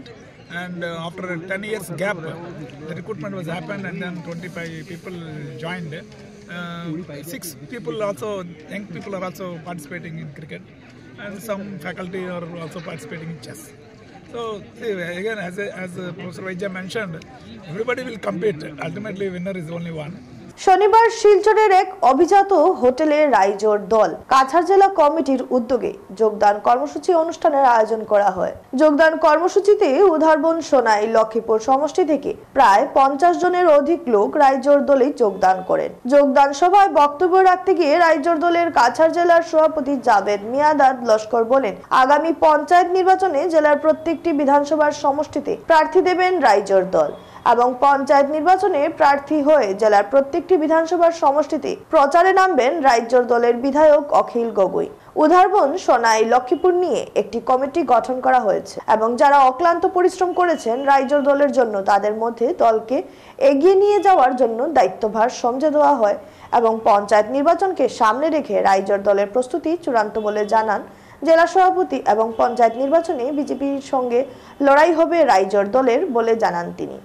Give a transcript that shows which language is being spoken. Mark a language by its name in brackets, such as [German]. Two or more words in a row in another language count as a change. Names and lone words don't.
[English] And after a 10 years gap, the recruitment was happened, and then 25 people joined. 6 people also, young people are also participating in cricket, and some faculty are also participating in chess. So see, again, as Professor Vaidya mentioned, everybody will compete. Ultimately, winner is only one. [Bangla] শনিবার শিলচরের এক অভিজাত হোটেলে রাইজোর দল কাছাড় জেলা কমিটির উদ্যোগে যোগদান কর্মসূচি অনুষ্ঠানের আয়োজন করা হয়। যোগদান কর্মসূচিতে উধারবন, সোনাই, লক্ষ্মীপুর সমষ্টি থেকে প্রায় 50 জনের অধিক লোক রাইজোর দলে যোগদান করেন। যোগদান সভায় বক্তব্য রাখতে গিয়ে রাইজোর দলের কাছাড় জেলার সভাপতি জাভেদ মিয়াদাদ লস্কর বলেন, আগামী পঞ্চায়েত নির্বাচনে জেলার প্রত্যেকটি বিধানসভার সমষ্টিতে প্রার্থী দেবেন রাইজোর দল এবং পঞ্চায়েত নির্বাচনে প্রার্থী হয়ে জেলার প্রত্যেকটি বিধানসভার সমষ্টিতে প্রচারে নামবেন রাইজোর দলের বিধায়ক অখিল গগৈ। উধারবন, সোনাই, লক্ষ্মীপুর নিয়ে একটি কমিটি গঠন করা হয়েছে এবং যারা অক্লান্ত পরিশ্রম করেছেন রাইজোর দলের জন্য তাদের মধ্যে দলকে এগিয়ে নিয়ে যাওয়ার জন্য দায়িত্বভার সমঝে দেওয়া হয় এবং পঞ্চায়েত নির্বাচনকে সামনে রেখে রাইজোর দলের প্রস্তুতি চূড়ান্ত বলে জানান জেলা সভাপতি এবং পঞ্চায়েত নির্বাচনে বিজেপির সঙ্গে লড়াই হবে রাইজোর দলের বলে জানান তিনি।